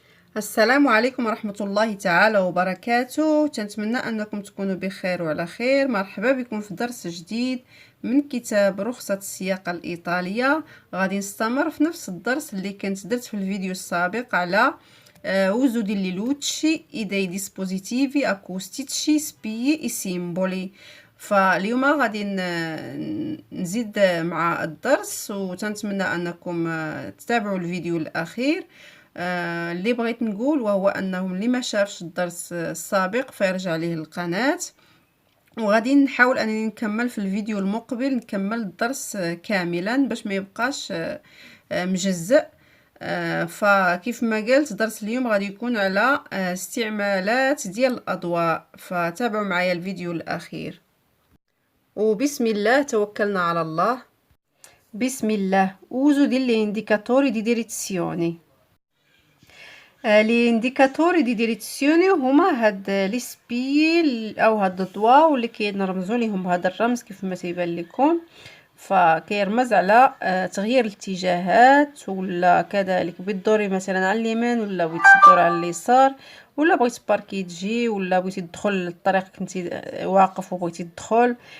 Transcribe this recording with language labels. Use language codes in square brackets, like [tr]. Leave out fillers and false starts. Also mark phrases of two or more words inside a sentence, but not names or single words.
[ar] السلام عليكم ورحمة الله تعالى وبركاته. تنتمنى أنكم تكونوا بخير وعلى خير. مرحبا بكم في درس جديد من كتاب رخصة السياقة الإيطالية. غادي نستمر في نفس الدرس اللي كنت درت في الفيديو السابق على [it] uso delle luci e dei dispositivi acustici spie e simboli. [ar] فاليوم غادي نزيد مع الدرس، وتنتمنى أنكم تتابعوا الفيديو الأخير. اللي بغيت نقول وهو انهم اللي ما شافش الدرس السابق فيرجع ليه القناة، وغادي نحاول انني نكمل في الفيديو المقبل، نكمل الدرس كاملا باش ما يبقاش مجزء. فكيف ما قلت درس اليوم غادي يكون على استعمالات ديال الاضواء، فتابعوا معايا الفيديو الاخير. وبسم الله توكلنا على الله. بسم الله. [it] uso degli indicatori di direzione. gli indicatori di direzione [ar] هما هاد لي سبي او هاد الضواء واللي كينرمزوا ليهم بهذا الرمز كيف ما تيبان لكم، فكيرمز على تغيير الاتجاهات، ولا كذلك بتدوري مثلا على اليمين ولا بغيتي تدوري على اليسار، ولا بغيتي باركي تجي، ولا بغيتي تدخل للطريق كنتي واقف وبغيتي تدخل.